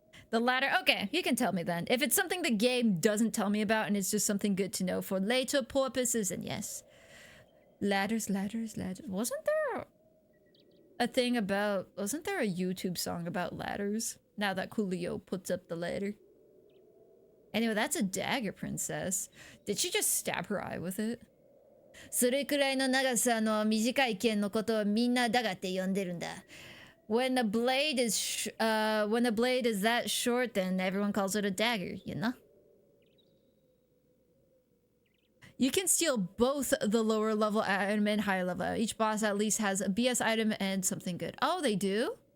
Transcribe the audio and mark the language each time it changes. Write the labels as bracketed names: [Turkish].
[English] The ladder, okay, you can tell me then. If it's something the game doesn't tell me about and it's just something good to know for later purposes, then yes. Ladders, ladders, ladders. Wasn't there a thing about... Wasn't there a YouTube song about ladders? Now that Coolio puts up the ladder. Anyway, that's a dagger, princess. Did she just stab her eye with it? [Japanese] それくらいの長さの短い剣のことをみんなダガって呼んでるんだ. [English] When the blade is that short, then everyone calls it a dagger, you know? You can steal both the lower level item and higher level. Each boss at least has a BS item and something good. Oh, they do?